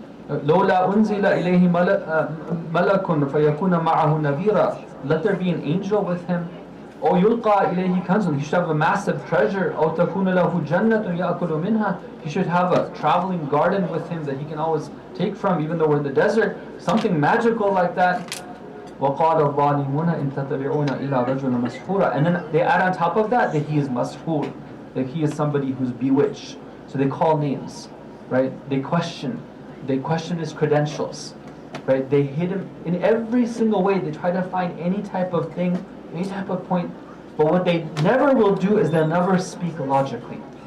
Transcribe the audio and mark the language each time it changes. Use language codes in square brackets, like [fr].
[ar] لَوْلَا أُنزِلَ إِلَيْهِ مَلَكٌ فَيَكُونَ مَعَهُ نَذِيرًا. [en] Let there be an angel with him. [ar] أو يلقى إليه كنز. [en] He should have a massive treasure. [ar] أو تكون له جنة يأكل منها. [en] He should have a traveling garden with him that he can always take from, even though we're in the desert. Something magical like that. [ar] وقال الظالمون إن تتبعون إلا رجلا مسحورا. [en] And then they add on top of that he is mashoor, that he is somebody who's bewitched. So they call names, right? They question his credentials, right? They hit him in every single way. They try to find any type of thing, any type of point. But what they never will do is they'll never speak logically.